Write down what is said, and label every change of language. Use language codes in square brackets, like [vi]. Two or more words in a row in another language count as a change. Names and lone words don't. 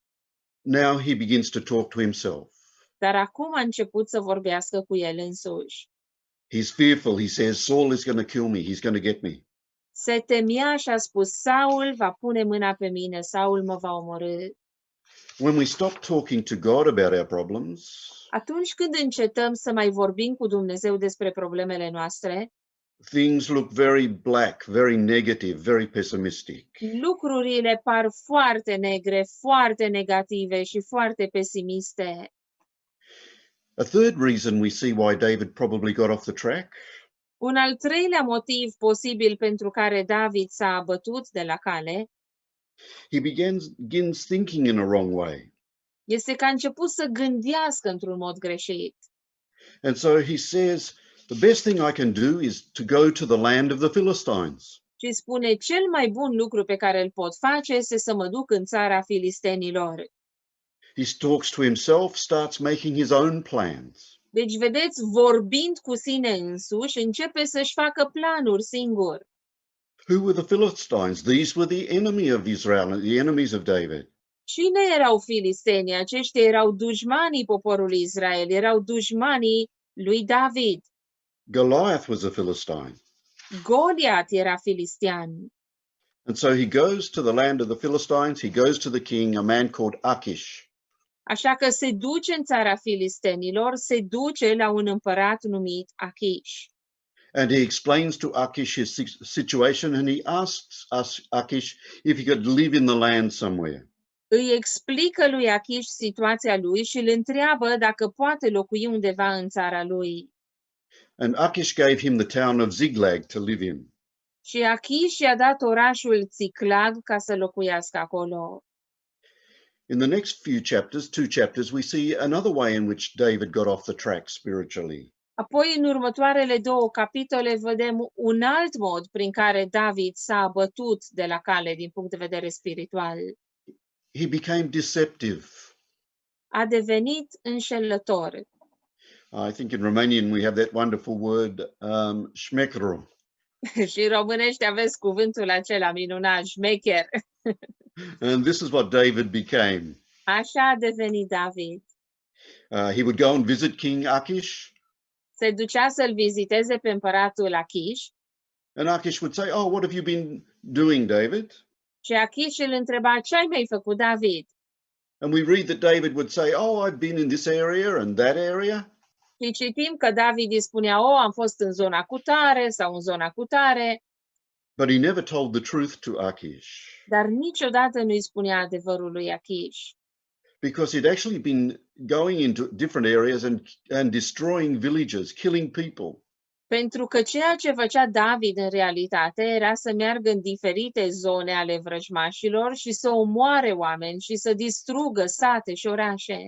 [en] Now he begins to talk to himself. [ro] Dar acum a început să vorbească cu el însuși. [en] He's fearful. He says, Saul is going to kill me. He's going to get me. [ro] Se temea și a spus, Saul va pune mâna pe mine, Saul mă va omorî. [en] When we stop talking to God about our problems, [ro] Atunci când încetăm să mai vorbim cu Dumnezeu despre problemele noastre, [en] things look very black, very negative, very pessimistic. [ro] lucrurile par foarte negre, foarte negative și foarte pesimiste. [en] A third reason we see why David probably got off the track [ro] Un al treilea motiv posibil pentru care David s-a abătut de la cale [en] he begins thinking in a wrong way. [ro] este că a început să gândească într-un mod greșit. [en] And so he says, the best thing I can do is to go to the land of the Philistines. [ro] Și spune, cel mai bun lucru pe care îl pot face este să mă duc în țara filistenilor. [en] He talks to himself, starts making his own plans. [ro] Deci, vedeți, vorbind cu sine însuși, începe să-și facă planuri singur. [en] Who were the Philistines? These were the enemy of Israel, the enemies of David. [ro] Cine erau filistenii? Aceștia erau dușmanii poporului Israel, erau dușmanii lui David. [en] Goliath was a Philistine. [ro] Goliat era filistean. [en] And so he goes to the land of the Philistines. He goes to the king, a man called Achish. [ro] Așa că se duce în țara filistenilor, se duce la un împărat numit Achish. [en] And he explains to Achish his situation, and he asks Achish if he could live in the land somewhere. [ro] Îi explică lui Achish situația lui și îl întreabă dacă poate locui undeva în țara lui. [en] And Achish gave him the town of Ticlag to live in. [ro] Și Achish i-a dat orașul Ticlag ca să locuiască acolo. [en] In the next few chapters, 2 chapters, we see another way in which David got off the track spiritually. [ro] Apoi, în următoarele 2 capitole, vedem un alt mod prin care David s-a abătut de la cale din punct de vedere spiritual. [en] He became deceptive. [ro] A devenit înșelător. [en] I think in Romanian we have that wonderful word, [ro] șmecheru. Și în românește aveți cuvântul acela minunat, șmecher. [en] And this is what David became. [ro] Așa a devenit David. [en] He would go and visit King Achish. [ro] Se ducea să-l viziteze pe împăratul Achish. [en] And Achish would say, "Oh, what have you been doing, David?" [ro] Și Achish îl întreba, ce ai mai făcut, David? [en] And we read that David would say, "Oh, I've been in this area and that area." [ro] Și citim că David îi spunea, am fost în zona cutare sau în zona cutare. [en] But he never told the truth to Achish. [ro] Dar niciodată nu îi spunea adevărul lui Achish. [en] because he'd actually been going into different areas and destroying villages, killing people. [ro] Pentru că ceea ce făcea David în realitate era să meargă în diferite zone ale vrăjmașilor și să omoare oameni și să distrugă sate și orașe.